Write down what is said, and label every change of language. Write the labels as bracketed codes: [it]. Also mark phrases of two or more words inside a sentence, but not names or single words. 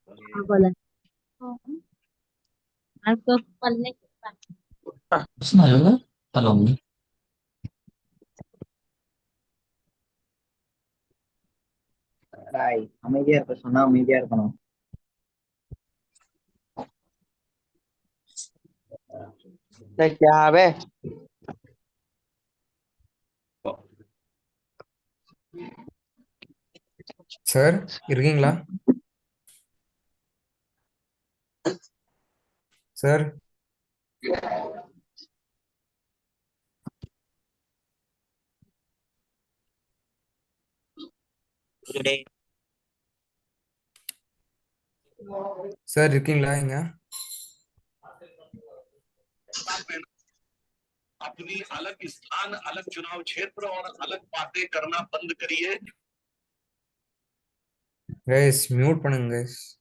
[ta] அமைதியா இருக்க சொன்னா அமைதியா இருக்கணும். [hi] क्या है [ta] சார் இருக்கீங்களா சார்? சார் இருக்கீங்களா இங்க? [hi] अपनी अलग स्थान, अलग चुनाव क्षेत्र और अलग बातें करना बंद करिए. [en] guys mute [ta] பண்ணுங்க கைஸ்.